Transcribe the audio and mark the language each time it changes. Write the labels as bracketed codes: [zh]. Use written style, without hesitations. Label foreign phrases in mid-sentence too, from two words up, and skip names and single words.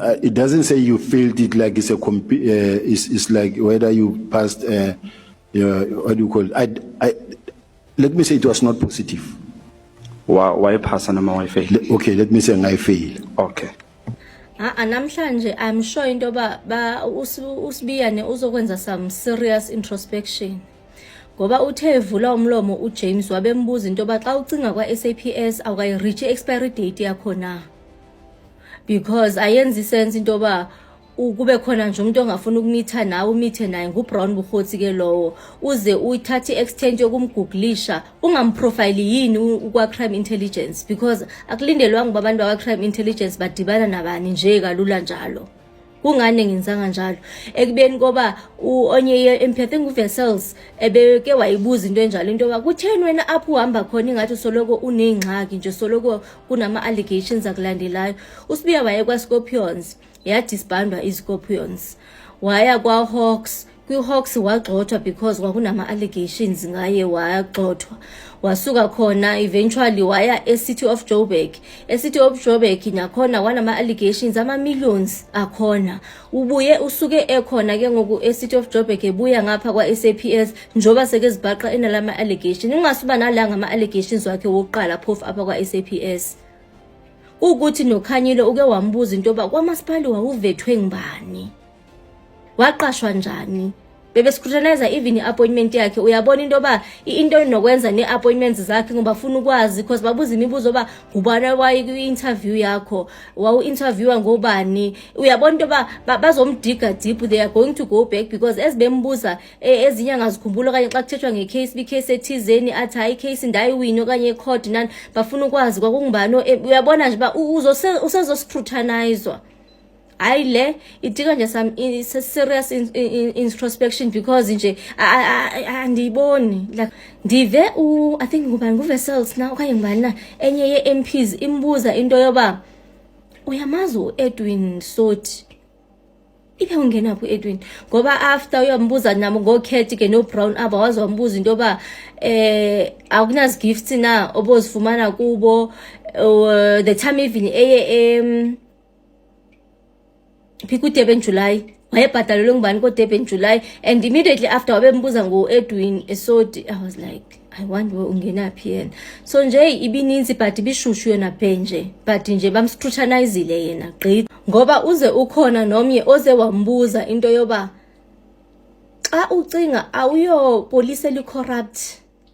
[en] It doesn't say you failed it like it's a it's like whether you passed. What do you call it? Let me say it was not positive. Why pass and why fail? Okay, let me say I fail. Okay. [xh] Namhlanje [en] I'm sure [xh] into ba usibiyane uzokwenza [en] some serious introspection. [xh] Ngoba uthe evula umlomo uJames wabembuza into ba xa ucinga kwa SAPS awukayi [en] reach expiry date [xh] yakho na. Because ayenzi sense into ba kube khona nje umuntu ongafuna ukumitha nawe umithe naye nguBrown Bukhotsi ke lowo uze uyithathe extent yokumgooglisha ungamprofile yini kwa [en] crime intelligence [xh] because akulindelwanga abantu bakwa [en] crime intelligence [xh] badibana nabani nje kalula njalo kungane ngenzanga njalo ekubeni ngoba onye empathy nguvessels ebeke wayibuza into enjalo into ba kutheni wena apho uhamba khona ingathi soloko unengxaki nje soloko kunama allegations akulandelayo usibiya waye kwa Scorpions yadisbandwa iScorpions waya kwa Hawks kwiHawks wagxothwa because kwakunama allegations ngaye wagxothwa wasuka khona eventually waya eCity of Joburg nakhona wanama allegations ama millions akhona ubuye usuke ekhona ke ngoku eCity of Joburg ebuya ngapha kwa SAPS njoba seke zibhaqa enalama allegations ingasuba nalanga ama allegations wakhe wokuqala phofu apha kwa SAPS ukuthi noKhanyile uke wambuza into ba kwamasipali wawuvethwe ngibani waqashwa njani bebe [en] scrutinize even [xh] iappointment yakhe uyabona into ba into inokwenza neappointments zakhe ngoba ufuna ukwazi because babuza imibuzo ba ubana wayi kwi-interview yakho wawu interviewer ngobani uyabona into ba bazomdiga [en] deep they are going to go back [xh] because ezibembuza ezinye angazikhumbula kanye xa kuthethwa ngecase case ethizeni athi hayi case ndayiwini okanye ecourt nani bafuna ukwazi kwakungubani uyabona nje ba usezo scrutinizwa le idinga nje [en] some serious introspection [xh] because nje andiyiboni like ndive [en] I think [xh] ngubani nguvessels na okanye ngubani na enye yeMPs imbuza into yoba uyamazi uEdwin Soti ibe ungena ku Edwin ngoba after uyambuza nabo ngokhethi ke no Brown aba wazombuza into yoba akunazi gifts na obozifumana kubo [en] the time even [xh] Piku Durban July wayebhadalelwe ngubani ko Durban July [en] and immediately after [xh] wabembuza ngoEdwin Soti [en] I was like I wonder [xh] ungena phi yena so nje ibininzi but bishushu yona phenje but nje bamscrutinizile yena gqi ngoba uze ukhona nomnye oze wambuza into yoba xa ucinga awuyo police eli corrupt